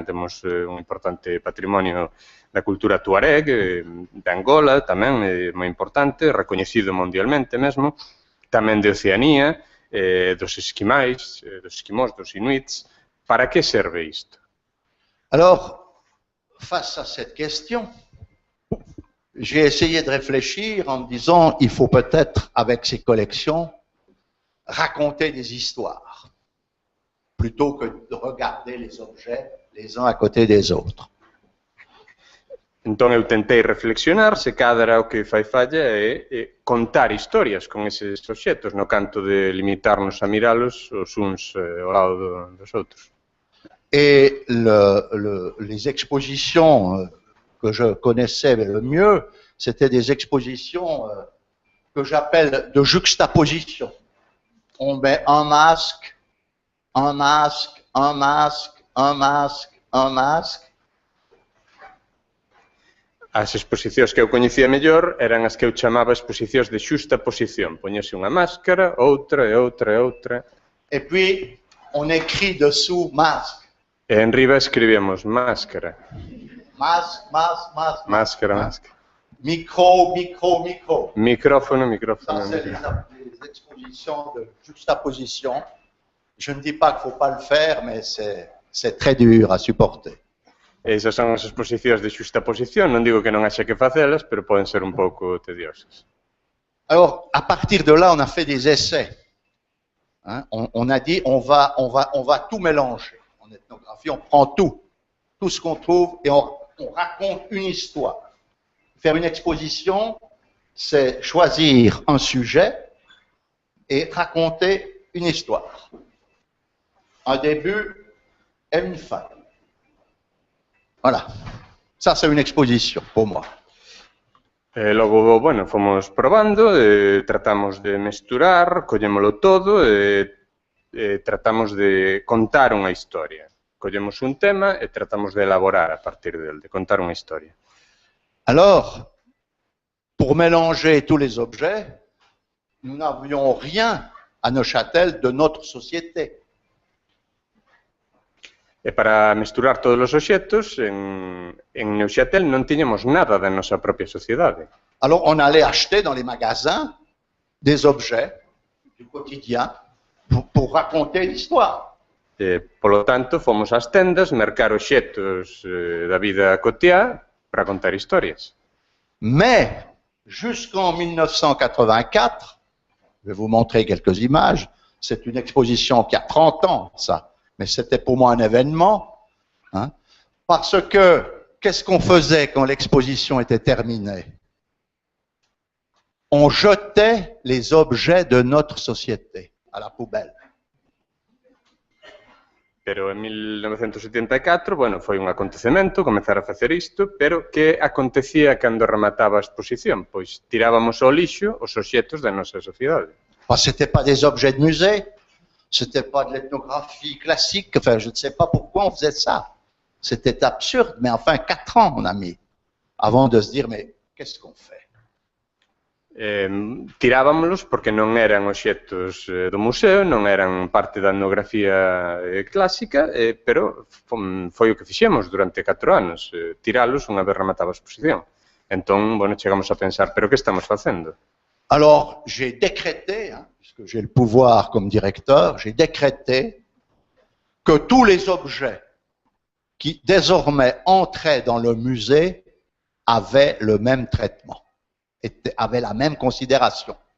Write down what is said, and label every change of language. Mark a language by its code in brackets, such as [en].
[gl] Temos un importante patrimonio da cultura tuareg, de Angola tamén, moi importante, recoñecido mundialmente mesmo, tamén de Oceanía, dos esquimais, dos esquimós, dos inuits. Para que serve isto? [fr] Alors, face à cette question, j'ai essayé de réfléchir en me disant, il faut peut-être, avec ces collections, raconter des histoires, plutôt que de regarder les objets les uns à côté des autres. [gl] Entón eu tentei reflexionar se cadra o que fai falla é contar historias con eses obxetos, no canto de limitarnos a miralos os uns ao lado dos outros. [fr] Et les expositions que je connaissais le mieux, c'était des expositions que j'appelle de juxtaposition. On met un masque, un masque, un masque, un masque, un masque. [gl] As exposicións que eu coñecía mellor eran as que eu chamaba exposicións de xustaposición. Poñese unha máscara, outra e outra e outra. [fr] Et puis, on écrit dessous masque. [gl] E en riba escribíamos máscara. [fr] Masque, masque, masque. [gl] Máscara, máscara. [fr] Micro, micro, micro. [gl] Micrófono, [fr] Ça, [gl] micrófono. [fr] c'est les expositions de juxtaposition. Je ne dis pas qu'il ne faut pas le faire, mais c'est très dur à supporter. [gl] Esas son as exposicións de xustaposición. Non digo que non haxa que facelas, pero poden ser un pouco tediosas. [fr] Alors, à partir de là, on a fait des essais. Hein, on a dit, on va tout mélanger. En ethnographie, on prend tout ce qu'on trouve, et on raconte une histoire. Faire une exposition, c'est choisir un sujet et raconter une histoire. Un début et une fin. Voilà. Ça, c'est une exposition pour moi. [gl] E logo, bueno, fomos probando, tratamos de mesturar, collémolo todo e tratamos de contar unha historia. Collemos un tema e tratamos de elaborar a partir del, de contar unha historia. [fr] Alors, pour mélanger tous les objets, nous n'avions rien à Neuchâtel de notre société. [gl] E para mesturar todos os obxetos, en Neuchâtel non tiñamos nada da nosa propia sociedade. [fr] Alors, on allait acheter dans les magasins des objets du quotidien pour raconter l'histoire. [gl] Polo tanto, fomos ás tendas mercar obxetos da vida cotiá para contar historias. [fr] Mais, jusqu'en 1984, je vais vous montrer quelques images, c'est une exposition qui a 30 ans, ça. Mais c'était pour moi un événement, hein, parce que qu'est-ce qu'on faisait quand l'exposition était terminée? On jetait les objets de notre société à la poubelle. [gl] Pero en 1974, bueno, foi un acontecemento comezar a facer isto, pero que acontecía cando remataba a exposición? Pois tirábamos ao lixo os obxetos da nosa sociedade. [fr] C'était pas des objets de musée. C'était pas de l'ethnographie classique, enfin, je ne sais pas pourquoi on faisait ça. C'était absurde, mais enfin, 4 ans on a mis, avant de se dire, mais qu'est-ce qu'on fait? [gl] Tirábamos porque non eran obxetos do museo, non eran parte da etnografía clásica, pero foi o que fixemos durante 4 anos, tiralos unha vez remataba a exposición. Entón, bueno, chegamos a pensar, pero que estamos facendo? [fr] Alors, j'ai décrété, hein, puisque j'ai le pouvoir comme directeur, j'ai décrété que tous les objets qui désormais entraient dans le musée avaient le même traitement, avaient la même considération.